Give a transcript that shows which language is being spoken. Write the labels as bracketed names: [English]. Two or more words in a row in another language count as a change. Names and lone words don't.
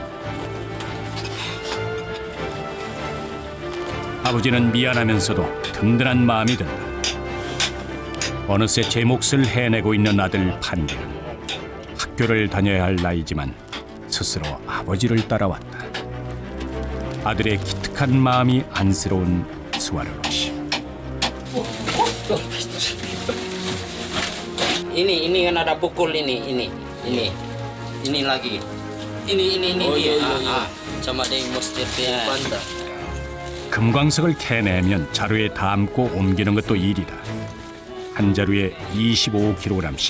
[Korean] 아버지는 미안하면서도 든든한 마음이 든다. 어느새 제 몫을 해내고 있는 아들 판디는 학교를 다녀야 할 나이지만 스스로 아버지를 따라왔다. 아들의 기특한 마음이 안쓰러운 스와르노 씨. [Indonesian] Ini kan ada pukul ini lagi. Ini dia. Sama dengan masjid Panda. [Korean] 금광석을 캐내면 자루에 담고 옮기는 것도 일이다. 한 자루에 25kg씩.